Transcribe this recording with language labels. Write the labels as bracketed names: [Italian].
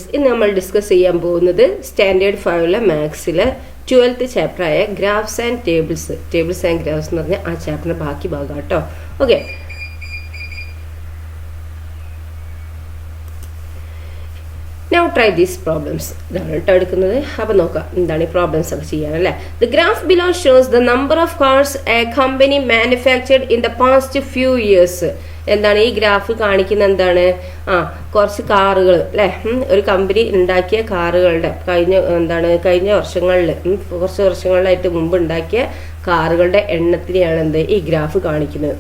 [Malayalam] ഇന്ന് നമ്മൾ ഡിസ്കസ് ചെയ്യാൻ പോകുന്നത് standard 5 മാത്സിലെ 12th ചാപ്റ്ററായ graphs and tables and graphs എന്ന് പറഞ്ഞ ആ ചാപ്റ്ററിന്റെ ബാക്കി ഭാഗം കേട്ടോ. [English] Okay, Now try these problems. [Malayalam] ഇതാണ് കേട്ടോ എടുക്കുന്നത്. അപ്പം നോക്കാം എന്താണ് ഈ പ്രോബ്ലംസ് ഒക്കെ ചെയ്യാനല്ലേ. [English] The graph below shows the number of cars a company manufactured in the past few years. [Malayalam] എന്താണ് ഈ ഗ്രാഫ് കാണിക്കുന്ന എന്താണ്? കുറച്ച് കാറുകൾ അല്ലേ, ഒരു കമ്പനി ഉണ്ടാക്കിയ കാറുകളുടെ കഴിഞ്ഞ വർഷങ്ങളിൽ കുറച്ച് വർഷങ്ങളിലായിട്ട് മുമ്പ് ഉണ്ടാക്കിയ കാറുകളുടെ എണ്ണത്തിനെയാണ് എന്ത് ഈ ഗ്രാഫ് കാണിക്കുന്നത്.